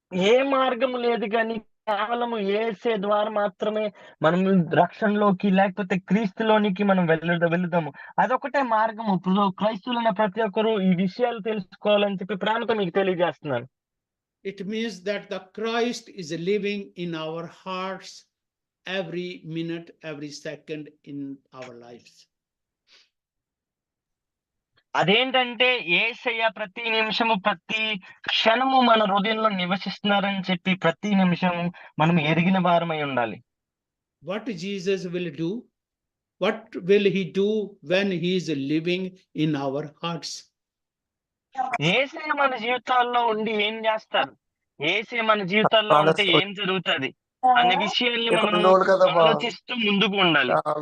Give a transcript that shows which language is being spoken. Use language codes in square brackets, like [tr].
[te] ఏ మార్గము లేదు కానీ కేవలము యేసే ద్వారా మాత్రమే మనం రక్షణలోకి లేకపోతే క్రీస్తులోనికి మనం వెళుదాము. అదొకటే మార్గము. ఇప్పుడు క్రైస్తవులైన ప్రతి ఒక్కరు ఈ విషయాలు తెలుసుకోవాలని చెప్పి ప్రేమతో మీకు తెలియజేస్తున్నాను. [en] It means that the Christ is living in our hearts every minute, every second in our lives. [te] అదేంటంటే యేసయ్య ప్రతి నిమిషము, ప్రతి క్షణము మన హృదయంలో నివసిస్తున్నారని చెప్పి ప్రతి నిమిషము మనం ఎరిగిన వారమై ఉండాలి. [en] What Jesus will do? What will he do when he is living in our hearts? [te] యేసయ్య మన జీవితాల్లో ఉండి ఏం చేస్తారు? యేసయ్య మన జీవితాల్లో ఉంటే ఏం జరుగుతది అనే విషయాల్ని మనము ఆలోచిస్తూ ముందుకు ఉండాలి.